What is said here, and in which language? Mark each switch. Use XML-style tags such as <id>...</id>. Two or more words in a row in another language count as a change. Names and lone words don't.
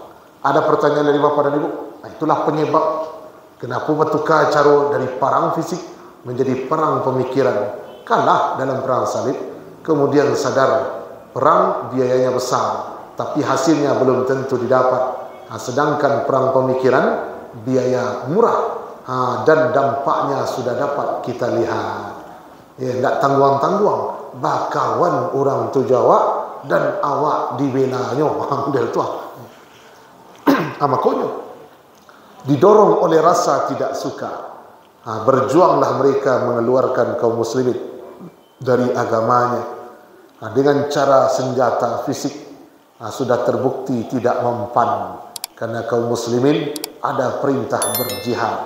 <id>Ada pertanyaan dari Bapak dan Ibu? Itulah penyebab kenapa bertukar cara dari perang fisik menjadi perang pemikiran. Kalah dalam perang salib, kemudian sadar perang biayanya besar, tapi hasilnya belum tentu didapat. Sedangkan perang pemikiran biaya murah dan dampaknya sudah dapat kita lihat.</id> <min>Tak tangguang-tangguang. Bakawan orang tu Jawa dan awak dibelanya. Model tu.</min> <id>Makanya didorong oleh rasa tidak suka. Berjuanglah mereka mengeluarkan kaum muslimin dari agamanya dengan cara senjata fisik. Sudah terbukti tidak mempan. Karena kaum muslimin ada perintah berjihad.</id>